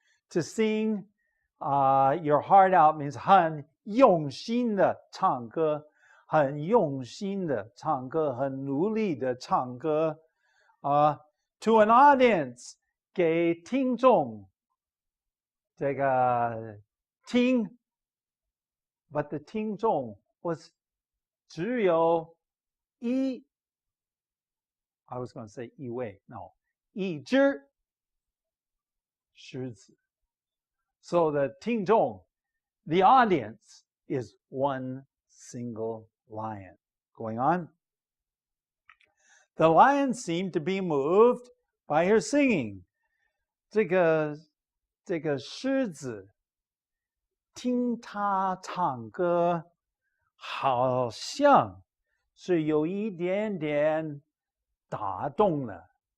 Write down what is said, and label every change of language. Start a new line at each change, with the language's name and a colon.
English: To sing your heart out means
Chinese: 很用心的唱歌，很用心的唱歌，很努力的唱歌。
English: To an audience
Chinese: 给听众这个听
English: ，but the 听众 was
Chinese: 只有
English: I was going to say
Chinese: 一位
English: no
Chinese: 一只狮子。
English: So the 听众 the audience is one single lion. Going on. The lion seemed to be moved by her singing.
Chinese: 这个狮子听她唱歌，好像是有一点点打动了。